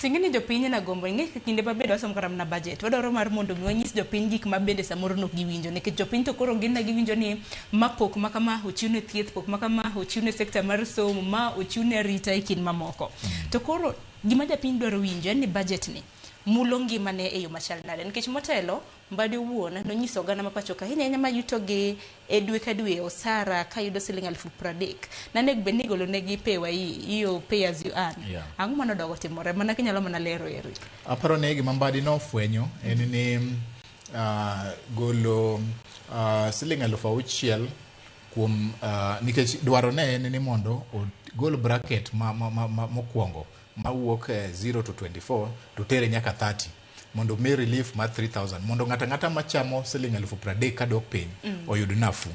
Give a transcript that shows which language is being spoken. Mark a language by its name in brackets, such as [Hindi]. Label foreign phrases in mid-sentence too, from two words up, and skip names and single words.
[Luo (Kenya and Tanzania)] Singini jopiny na gombo ing'e kinde mabedo wasom karam na budget wadwaro mar mondo miwanyis jopiny gik mabende samoro nok giwinjo nikech jopiny to koro ngin na giwinjo ni mapok makama ochiune thieth pok makama ochiune sekta mar somo ma ochiune rita ikin mamoko to koro gima japiny dwaro winjo en ni budget ni mulo ngimane e yo machal nade nikech motelo mbadi wuon nonyiso gana mapacho ka hinya ma yuto gi e dwe ka dwe osara ka yudo siling 30,000 nanego be nigolo negi pewa iyo [English] pay as you earn. [Luo (Kenya and Tanzania)] Ang'o mano dogo timore mana kinyalo mana lero eri. Aparo ne gima mbadi no fwenyo en ni golo siling 6,000 kuom nikech dwaro ne en ni mondo gol bracket mokwongo mawuok 0 to 24 to tere nyaka 30 mondo mi relief ma 3,000 mondo ngata machamo siling 30,000 kadok piny oyud nafu.